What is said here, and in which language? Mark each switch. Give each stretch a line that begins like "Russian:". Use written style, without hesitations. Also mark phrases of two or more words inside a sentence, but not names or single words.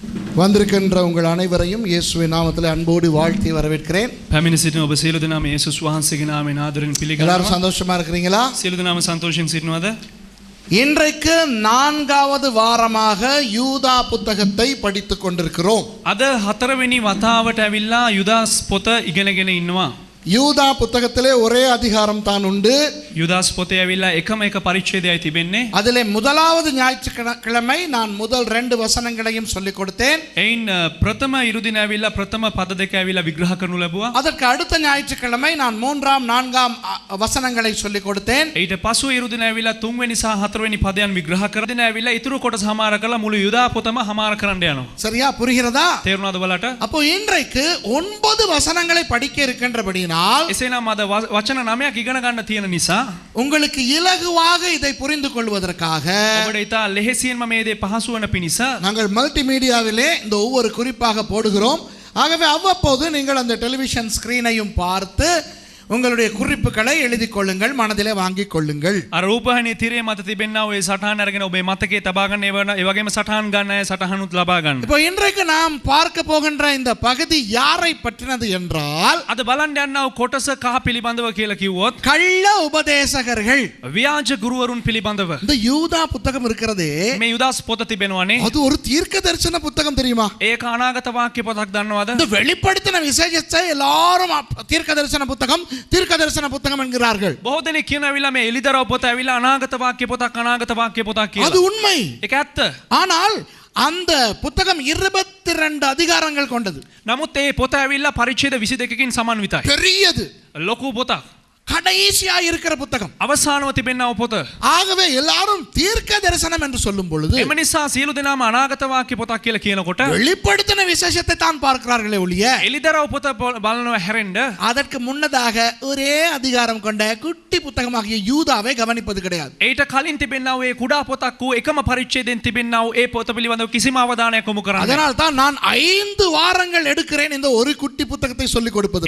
Tamil: வந்திருக்கின்ற உங்கள் அனைவரையும் இயேசுவின் நாமத்தில் அன்போடு வாழ்த்தி வரவேற்கிறேன்.
Sinhala: පැමිණ සිටින ඔබ සියලු දෙනාම යේසුස් වහන්සේගේ නාමයෙන් ආදරෙන් පිළිගන්නවා.
Tamil: எல்லாரும் சந்தோஷமா இருக்கிறீங்களா?
Sinhala: සියලු දෙනාම සන්තෝෂයෙන් සිටිනවද?
Tamil: இன்றைக்கு 4வது வாரமாக யூதா புத்தகத்தை படித்துக் கொண்டிருக்கிறோம்.
Sinhala: අද 4වෙනි වතාවට ඇවිල්ලා යුදාස් පොත ඉගෙනගෙන ඉන්නවා.
Tamil: யூதா புத்தகத்திலே ஒரே அதிகாரம் தான் உண்டு.
Sinhala: යුදාස් පොතේ ඇවිල්ලා එකම එක පරිච්ඡේදයයි තිබෙන්නේ.
Tamil: அதிலே முதலாவது ஞாயிற்றுக்கிழமை நான் முதல் 2 வசனங்களையும் சொல்லிக் கொடுத்தேன்.
Sinhala: එයින් ප්‍රථම ඉරුදින ඇවිල්ලා ප්‍රථම පද දෙක ඇවිල්ලා විග්‍රහ කරනු ලැබුවා.
Tamil: அதற்கு அடுத்த ஞாயிற்றுக்கிழமை நான் 3ஆம் 4ஆம் வசனங்களை சொல்லிக் கொடுத்தேன்.
Sinhala: ඊට පසු ඉරුදින ඇවිල්ලා 3වෙනි සහ 4වෙනි පදයන් විග්‍රහ කරගෙන ඇවිල්ලා ඊතුරු කොටස හමාර කරලා මුළු යුදා පොතම හමාර කරන්න යනවා.
Tamil: சரியா? புரிகிறதா?
Sinhala: තේරුණාද ඔයාලට?
Tamil: அப்போ இன்றைக்கு 9 வசனங்களை படிக்க இருக்கின்றபடியால்
Sinhala: එසේනම් අද වචන 9ක් ඉගෙන ගන්න තියෙන නිසා
Tamil: உங்களுக்கு இலகுவாக இதை புரிந்து கொள்வதற்காக
Sinhala: ඔබට ඉතා ලෙහෙසියෙන්ම මේ දේ පහසු වන පිණිස
Tamil: நாங்கள் மல்டிமீடியாவிலே இந்த ஒவ்வொரு குறிப்பாக போடுகிறோம். ஆகவே அவ்வப்போது நீங்கள் அந்த
English: television screen
Tamil: பார்த்து உங்களுடைய குறிப்புகளை எழுதிக் கொள்ளுங்கள், மனதிலே வாங்கிக் கொள்ளுங்கள்.
Sinhala: අර රූපහානිය තිරේ මත තිබෙනා ඔය සටහන් අරගෙන ඔබේ මතකයේ තබා ගන්න ඒ වගේම සටහන් ගන්න අය සටහනුත් ලබා ගන්න.
Tamil: இப்போ இன்றைக்கு நாம் பார்க்க போகின்ற இந்த பகுதி யாரை பற்றினது என்றால்
Sinhala: අද බලන්න යනවා කොටස කහ පිළිබඳව කියලා කිව්වොත්
Tamil: கள்ள உபதேசகர்கள்.
Sinhala: ව්‍යාජ ගුරුවරුන් පිළිබඳව.
Tamil: இந்த யூதா புத்தகம் இருக்கிறதே
Sinhala: මේ යුදාස් පොත තිබෙනවානේ.
Tamil: அது ஒரு தீர்க்க தரிசன புத்தகம் தெரியுமா?
Sinhala: ඒක අනාගත වාක්‍ය පොතක් දන්නවද?
Tamil: இந்த வெளிப்படுத்தின விசேஷத்தை எல்லாரும் தீர்க்க தரிசன புத்தகம் தீர்க்க தரிசன புத்தகம் என்கிறார்கள்.
Sinhala: බොහෝ දෙනෙක් කියනවා මේ එලිදරව් පොත ඇවිල්ලා අනාගත වාක්‍ය පොතක් කියලා.
Tamil: அது உண்மை.
Sinhala: ඒක ඇත්ත.
Tamil: ஆனால் அந்த புத்தகம் 22 அதிகாரங்கள் கொண்டது.
Sinhala: නමුත් ඒ පොත ඇවිල්ලා පරිච්ඡේද 22කින් සමන්විතයි.
Tamil: பெரியது.
Sinhala: ලොකු පොතක්.
Tamil: கடைசியா இருக்கிற புத்தகம்.
Sinhala: අවසානව තිබෙනව පොත.
Tamil: ஆகவே எல்லாரும் தீர்க்க தரிசனம் என்று சொல்லும் பொழுது
Sinhala: එම නිසා සියලු දෙනාම අනාගත වාක්‍ය පොතක් කියලා කියනකොට
Tamil: வெளிப்படுத்தின விசேஷத்தை தான் பார்க்கிறார்களே ஒழிய
Sinhala: එලිදරව් පොත බලනවා හැරෙන්න
Tamil: அதற்கு முன்னதாக ஒரே அதிகாரம் கொண்ட குட்டி புத்தகமாகிய யூதாவை கவனிப்பது கிடையாது.
Sinhala: ඊට කලින් තිබෙනව ඒ කුඩා පොතක් වූ එකම පරිච්ඡේදයෙන් තිබෙනව ඒ පොත පිළිබඳව කිසිම අවධානයක් යොමු කරන්නේ.
Tamil: அதனால் தான் நான் 5 வாரங்கள் எடுக்கிறேன் இந்த ஒரு குட்டி புத்தகத்தை சொல்லிக் கொடுப்பதற்கு.